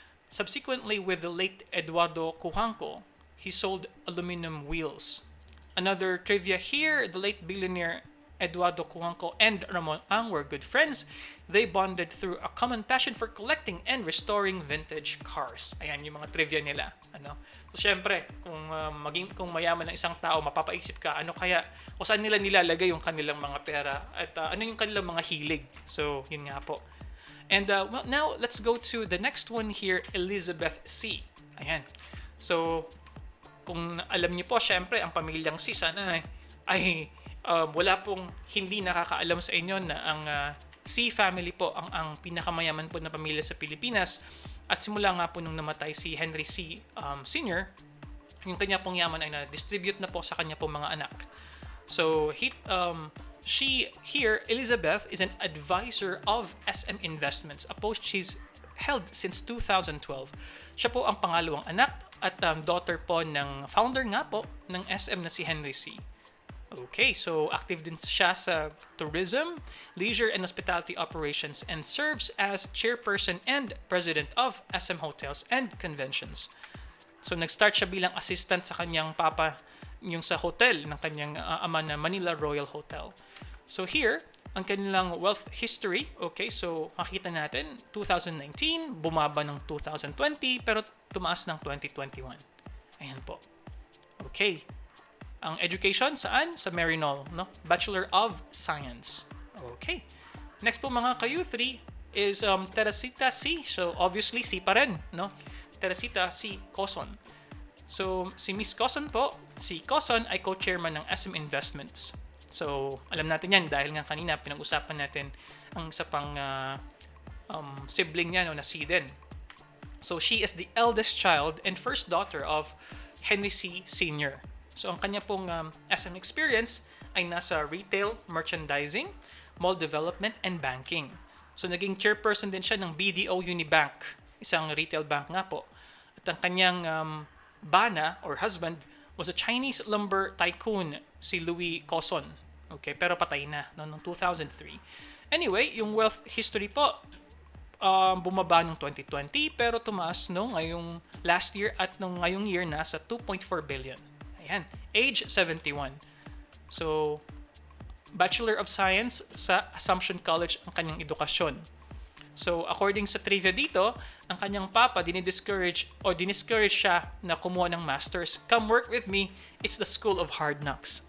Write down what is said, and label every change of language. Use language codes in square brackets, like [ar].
[en] Subsequently, with the late Eduardo Cujanco, he sold aluminum wheels. Another trivia here, the late billionaire Eduardo Cujanco and Ramon Ang were good friends. They bonded through a common passion for collecting and restoring vintage cars. [tl] Ayan yung mga trivia nila. So syempre, kung mayaman ng isang tao, mapapaisip ka, ano kaya, o saan nila nilalagay yung kanilang mga pera at ano yung kanilang mga hilig. So yun nga po. [en] And well, now let's go to the next one here, Elizabeth C. [tl] Ayan. So kung alam niyo po, syempre, ang pamilyang C sana ay wala pong hindi nakakaalam sa inyo na ang C family po ang pinakamayaman po na pamilya sa Pilipinas. At simula nga po nung namatay si Henry C. Sr., yung kanya pong yaman ay na-distribute na po sa kanya pong mga anak. [en] So, she here, Elizabeth, is an advisor of SM Investments, a post she's held since 2012. [tl] Siya po ang pangalawang anak at daughter po ng founder nga po ng SM na si Henry C. [en] Okay, so active [tl] din siya sa [en] tourism, leisure and hospitality operations and serves as chairperson and president of SM Hotels and Conventions. [tl] So nag-start siya bilang assistant sa kanyang papa yung sa hotel ng kanyang ama na Manila Royal Hotel. So here, ang kanilang wealth history, okay, so makita natin 2019, bumaba ng 2020 pero tumaas ng 2021. Ayan po. Okay. Ang education saan? Sa Marinol, no? Bachelor of Science. Okay. Next po mga ka-U3 is Teresita C. So obviously C pa rin, no? Teresita C. Coson. So si Miss Coson po, si Coson ay co-chairman ng SM Investments. So alam natin yan dahil nga kanina pinag-usapan natin ang isa pang sibling niya, no, na C din. [en] So she is the eldest child and first daughter of Henry C. Sr. [tl] So, ang kanya pong SM experience ay nasa retail, merchandising, mall development, and banking. So, naging chairperson din siya ng BDO Unibank, isang retail bank nga po. At ang kanyang bana [en] or husband was a Chinese lumber tycoon, si Louis Coson. [tl] Okay, pero patay na noong 2003. Anyway, yung wealth history po, bumaba noong 2020 pero tumaas no ngayong last year at nung ngayong year nasa 2.4 billion. Ayan, age 71. So, Bachelor of Science sa Assumption College ang kanyang edukasyon. So, according sa trivia dito, ang kanyang papa diniscourage siya na kumuha ng masters. [en] Come work with me, it's the school of hard knocks.